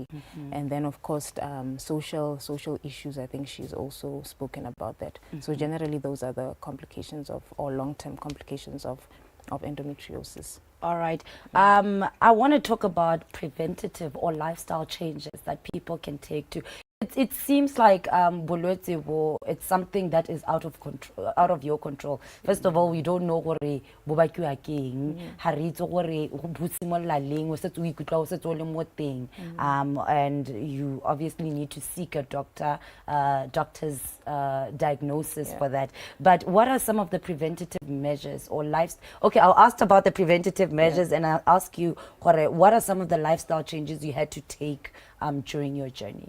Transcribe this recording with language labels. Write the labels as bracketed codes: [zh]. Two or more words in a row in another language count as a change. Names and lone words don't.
[en] And then, of course, social issues, I think she's also spoken about that. So generally, those are the complications of, or long-term complications of endometriosis. All right. I want to talk about preventative or lifestyle changes that people can take to. It seems like [tn] bolwetse bo, [en] it's something that is out of control, out of your control. First of all, we don't know [tn] gore bo bakiwa keng, ha re itse gore go busimolla leng, o setse o ikutlwa o setse o le mo teng. [en] And you obviously need to seek a doctor's diagnosis for that. But what are some of the preventative measures or okay, I'll ask about the preventative measures, and I'll ask you, gore, what are some of the lifestyle changes you had to take during your journey?